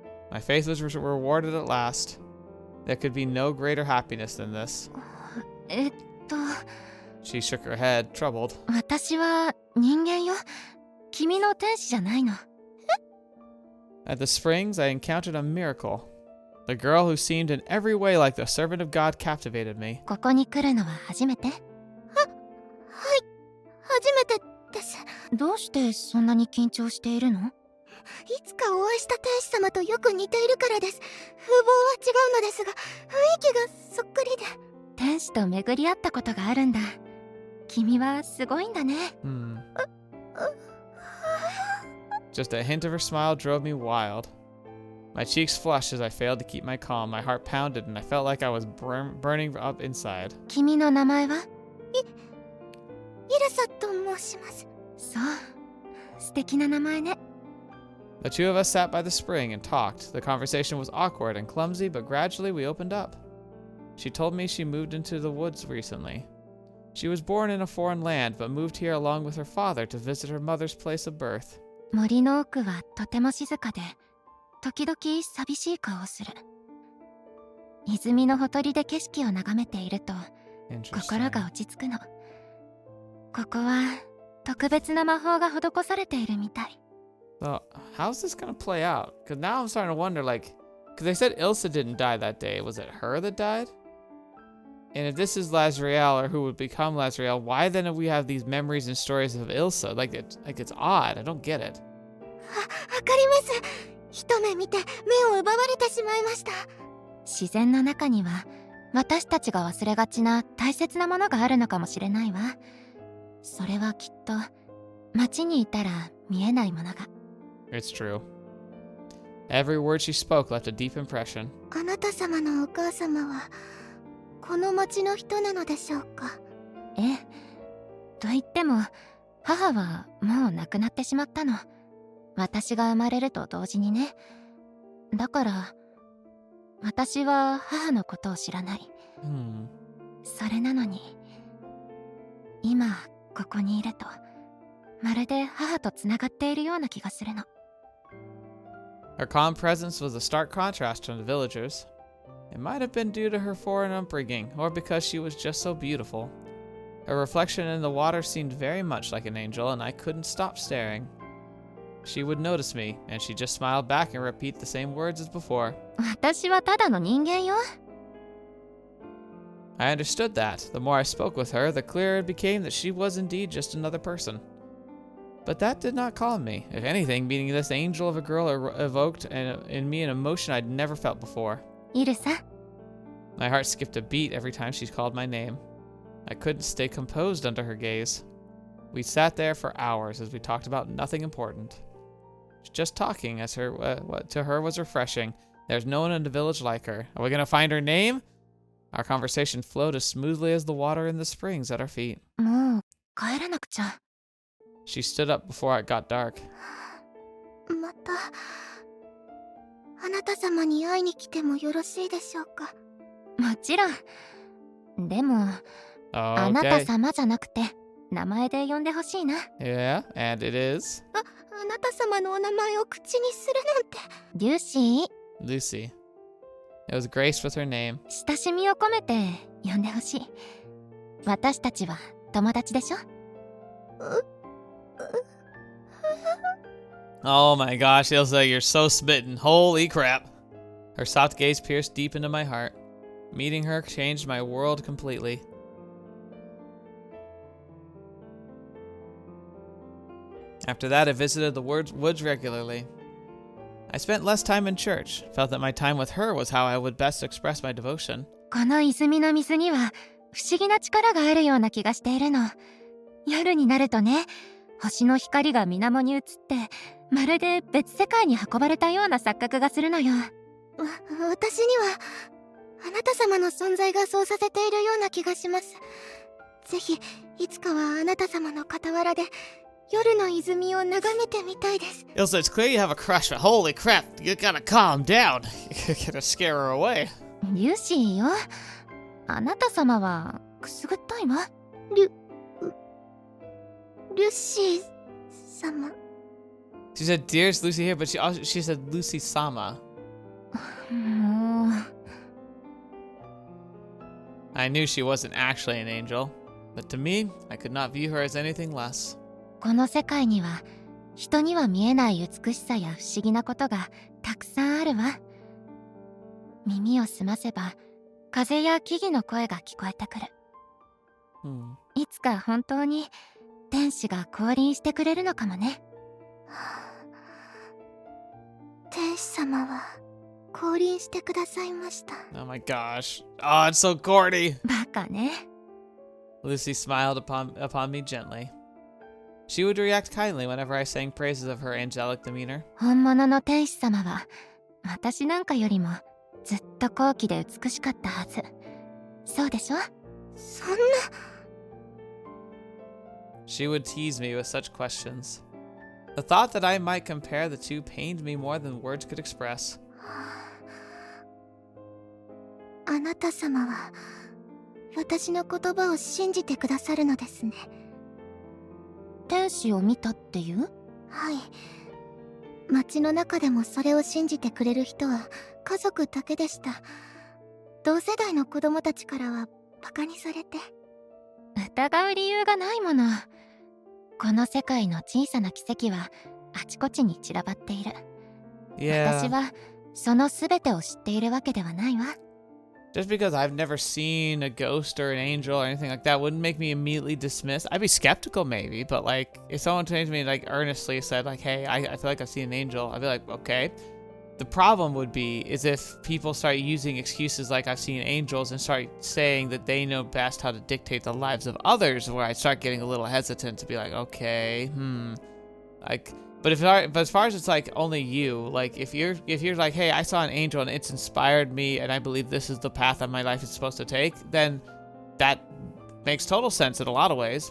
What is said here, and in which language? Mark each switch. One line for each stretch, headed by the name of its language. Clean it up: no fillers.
English: My faith was rewarded at last. There could be no greater happiness than this.
Japanese: えっと、
English: She shook her head, troubled.
Japanese: 私は人間よ。君の天使じゃないの。
English: At the springs, I encountered a miracle. The girl who seemed in every way like the servant of God captivated me.
Japanese: ここに来るのは初めて？はい、初めてです。どうしてそんなに緊張しているの？いつかお会いした天使様とよく似ているからです。風貌は違うのですが、雰囲気がそっくりで。天使と巡り合ったことがあるんだ。君はすごいんだね。
English: Just a hint of her smile drove me wild. My cheeks flushed as I failed to keep my calm. My heart pounded and I felt like I was burning up inside. 君の名前は？イルサと申します。そう、素敵な名前ね。 The two of us sat by the spring and talked. The conversation was awkward and clumsy, but gradually we opened up. She told me she moved into the woods recently. She was born in a foreign land, but moved here along with her father to visit her mother's place of birth.
Japanese: 森の奥はとても静かで、時々寂しい顔をする。泉のほとりで景色を眺めていると、心が落ち着くの。ここは特別な魔法が施されているみたい。
English: So, how's this gonna play out? Because now I'm starting to wonder, like, because they said Ilsa didn't die that day. Was it her that died? And if this is Lazriel, or who would become Lazriel, why then do we have these memories and stories of Ilsa? Like it's odd. I don't get it.
Japanese: わかります。一目見て目を奪われてしまいました。自然の中には私たちが忘れがちな大切なものがあるのかもしれないわ。それはきっと街にいたら見えないものが。
English: It's true. Every word she spoke left a deep impression.
Japanese: あなた様のお母様はこの町の人なのでしょうか？ええ。と言っても母はもう亡くなってしまったの。私が生まれると同時にね。だから私は母のことを知らない。それなのに今ここにいるとまるで母とつながっているような気がするの。
English: Her calm presence was a stark contrast from the villagers. It might have been due to her foreign upbringing, or because she was just so beautiful. Her reflection in the water seemed very much like an angel, and I couldn't stop staring. She would notice me, and she'd just smile back and repeat the same words as before.
Japanese: 私はただの人間よ。
English: I understood that. The more I spoke with her, the clearer it became that she was indeed just another person. But that did not calm me. If anything, meeting this angel of a girl evoked in me an emotion I'd never felt before.
Japanese: イルサ。
English: My heart skipped a beat every time she called my name. I couldn't stay composed under her gaze. We sat there for hours as we talked about nothing important. Just talking as what to her was refreshing. There's no one in the village like her. Are we gonna find her name? Our conversation flowed as smoothly as the water in the springs at our feet.
Japanese: もう帰らなくちゃ。
English: She stood up before it got dark.
Japanese: またあなた様に会いに来てもよろしいでしょうか？もちろん。でも、あなた様じゃなくて名前で呼んでほしいな。
English: Yeah, and it is?
Japanese: あなた様のお名前を口にするなんて。リューシー。
English: Lucy. It was graced with her name.
Japanese: 親しみを込めて呼んでほしい。私たちは友達でしょ？
English: Oh my gosh, Ilsa, you're so smitten. Holy crap. Her soft gaze pierced deep into my heart. Meeting her changed my world completely. After that, I visited the woods regularly. I spent less time in church, felt that my time with her was how I would best express my devotion.
Japanese: この泉の水には不思議な力があるような気がしているの。夜になるとね、星の光が水面に映って、まるで別世界に運ばれたような錯覚がするのよ。私にはあなた様の存在がそうさせているような気がします。ぜひいつかはあなた様の傍らで夜の泉を眺めてみたいです。
English: Ilsa, it's clear you have a crush, but holy crap, you gotta calm down. You're gonna scare her away.
Japanese: リュシーよ。あなた様はくすぐったいわ。リュシー様。
English: She said, "Dearest Lucy here," but she said Lucy Sama.
Japanese: もう
English: I knew she wasn't actually an angel, but to me, I could not view her as anything less.
Japanese: この世界には人には見えない美しさや不思議なことがたくさんあるわ。耳を澄ませば風や木々の声が聞こえてくる。いつか本当に天使が降臨してくれるのかもね。天使様は降臨してくださいました。
English: Oh my gosh. Oh, it's so corny.
Japanese: バカね。
English: Lucy smiled upon me gently. She would react kindly whenever I sang praises of her angelic demeanor.
Japanese: 本物の天使様は私なんかよりもずっと高貴で美しかったはず。そうでしょ？そんな。
English: She would tease me with such questions. The thought that I might compare the two pained me more than words could express.
Japanese: あなた様は私の言葉を信じてくださるのですね。天使を見たっていう？はい。街の中でもそれを信じてくれる人は家族だけでした。同世代の子供たちからはバカにされて。疑う理由がないもの。この世界の小さな奇跡はあちこちに散らばっている。私
English: Yeah.
Japanese: はその全てを知っているわけではないわ。
English: Just because I've never seen a ghost or an angel or anything like that wouldn't make me immediately dismiss. I'd be skeptical maybe, but like if someone came to me like earnestly said like, "Hey, I feel like I've seen an angel," I'd be like, "Okay." The problem would be is if people start using excuses like I've seen angels and start saying that they know best how to dictate the lives of others, where I start getting a little hesitant to be like, okay, like, but as far as it's like only you, like if you're like, hey, I saw an angel and it's inspired me and I believe this is the path that my life is supposed to take, then that makes total sense in a lot of ways.